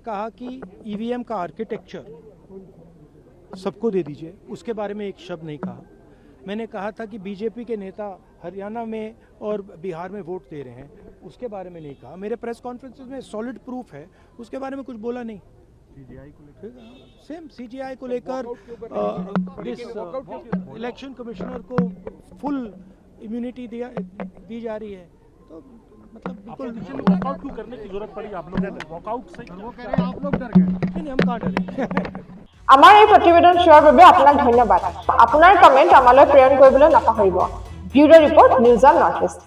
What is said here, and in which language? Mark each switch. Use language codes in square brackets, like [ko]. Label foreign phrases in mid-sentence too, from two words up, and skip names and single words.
[hi] कहा कि ईवीएम का आर्किटेक्चर सबको दे दीजिए उसके बारे में एक शब्द नहीं कहा मैंने कहा था कि बीजेपी के नेता हरियाणा में और बिहार में वोट दे रहे हैं उसके बारे में नहीं कहा मेरे [en] press conferences [hi] में [en] solid proof [hi] है उसके बारे में कुछ बोला नहीं सेम सीजीआई को लेकर [en] election commissioner [hi] को [en] full immunity [hi] दी जा रही है तो मतलब बिल्कुल वॉकआउट क्यों करने की जरूरत पड़ी आप लोगों को वॉकआउट से आप लोग डर गए नहीं हम कहाँ डरे [as] আমাৰ এই প্ৰতিবেদন চোৱাৰ বাবে আপোনাক ধন্যবাদ আপোনাৰ কমেণ্ট আমালৈ প্ৰেৰণ কৰিবলৈ নাপাহৰিব [en] bureau report [as] নিউজ অন নৰ্থ ইষ্ট